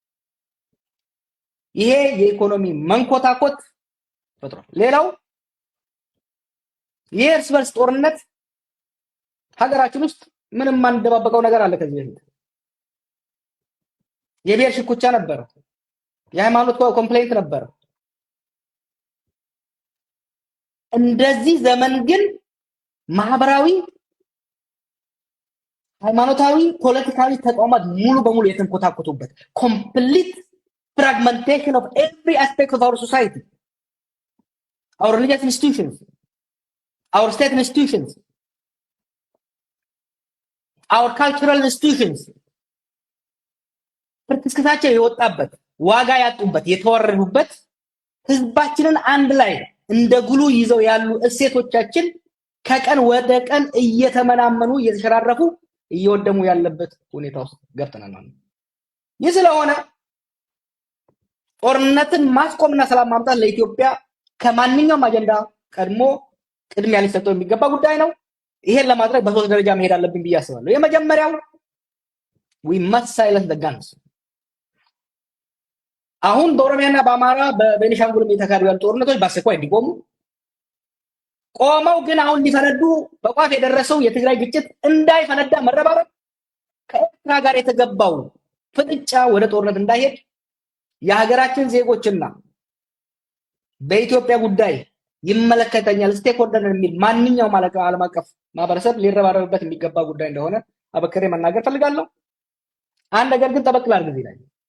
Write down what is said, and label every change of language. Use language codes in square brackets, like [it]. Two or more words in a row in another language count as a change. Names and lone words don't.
[am] ይሄ የኢኮኖሚ መንኮታኮት ፈጥሯል። ሌላው የእርስ በርስ ጦርነት ሀገራችን ውስጥ ምንም ማንደባበቀው ነገር አለ። ከዚህ በፊት የብሔር ሽኩቻ ነበር፣ የሃይማኖት ኮምፕሌንት ነበር። እንደዚህ ዘመን ግን ማህበራዊ፣ ሃይማኖታዊ፣ ፖለቲካዊ ተቋማት ሙሉ በሙሉ የተንኮታኮቱበት ኮምፕሊት [en] fragmentation of every aspect of our society, our religious institutions, our state institutions, our cultural institutions [am] ፍርክስክሳቸው የወጣበት ዋጋ ያጡበት የተወረዱበት ህዝባችንን አንድ ላይ እንደ ጉሉ ይዘው ያሉ እሴቶቻችን ከቀን ወደ ቀን እየተመናመኑ እየተሸራረፉ እየወደሙ ያለበት ሁኔታ ውስጥ ገብተናል ማለት ነው። ይህ ስለሆነ ጦርነትን ማስቆምና ሰላም ማምጣት ለኢትዮጵያ ከማንኛውም አጀንዳ ቀድሞ ቅድሚያ ሊሰጠው የሚገባ ጉዳይ ነው። ይሄን ለማድረግ በሶስት ደረጃ መሄድ አለብን ብዬ አስባለሁ። የመጀመሪያው [en] we must silence the guns። [am] አሁን በኦሮሚያና በአማራ በቤኒሻንጉል የተካሄዱ ያሉ ጦርነቶች በአስቸኳይ እንዲቆሙ፣ ቆመው ግን አሁን ሊፈነዱ በቋፍ የደረሰው የትግራይ ግጭት እንዳይፈነዳ መረባረብ፣ ከኤርትራ ጋር የተገባው ፍጥጫ ወደ ጦርነት እንዳይሄድ የሀገራችን ዜጎችና በኢትዮጵያ ጉዳይ ይመለከተኛል ስቴክሆልደር የሚል ማንኛውም ዓለም አቀፍ ማህበረሰብ ሊረባረብበት የሚገባ ጉዳይ እንደሆነ አበክሬ መናገር ፈልጋለሁ። አንድ ነገር ግን ጠበቅ ላድርግ እዚህ ላይ